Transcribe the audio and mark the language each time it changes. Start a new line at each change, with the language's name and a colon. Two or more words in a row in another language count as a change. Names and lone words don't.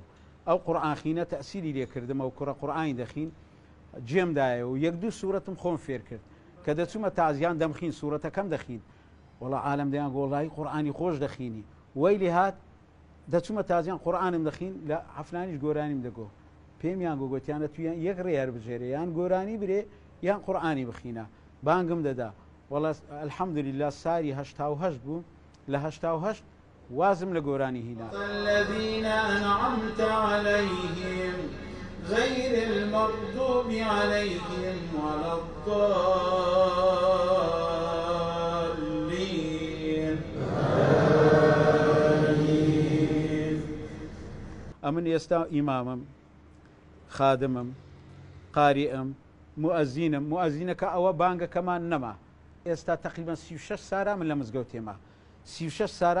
Central Kurdish: ئەو قورئانخینە تەسیری لێکردم ئەو کوڕە قورئانی دەخین جێمدایە و یەک دوو سوورەتم خۆم فێر کرد کە دەچوومە تازیان دەمخین سوورەتەکەم دەخین وەڵا عالم دەیان گۆڵایی قورئانی خۆش دەخینی وەیلی هات دەچوومە تازیان قورئانم دەخین لە حەفلانیش گۆرانیم دەگۆ پێمیان گۆگوتیانە تویان یەک ڕێیار بژێرە یان گۆرانی برێ یان قورئانی بخینە بانگم دەدا وەڵا الحەمدولله ساری 88 بوو لە 88 وازم لە گۆرانی هینا
Arabic: الذين أنعمت عليهم غير المغضوب عليهم ولا الضالين
Central Kurdish: ئەمن ئێستا ئیمامم خادمم قاریئم موەزینەکە ئەوە بانگەکەمان نەما ئێستا تقریبا 36 سارە من لە مزگەوتێمە 36 سارە